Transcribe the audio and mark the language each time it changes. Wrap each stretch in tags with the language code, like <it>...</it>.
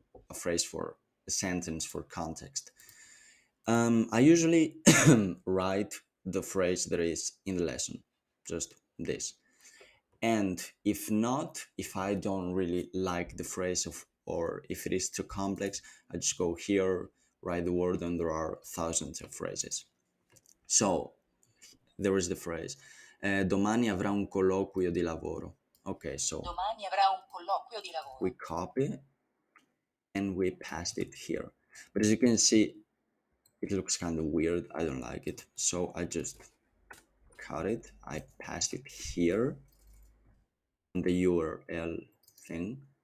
<en>A phrase for a sentence for context. I usually write the phrase that is in the lesson, just this. And if not, if I don't really like the phrase of, or if it is too complex, I just go here, write the word, and there are thousands of phrases. So there is the phrase.</en> <it>Domani avrà un colloquio di lavoro.</it> <en>Okay, so</en> <it>Domani avrà un colloquio di lavoro.</it> <en>we copy and we paste it here. But as you can see, it looks kind of weird. I don't like it. So I just cut it. I paste it here in the URL thing.</en>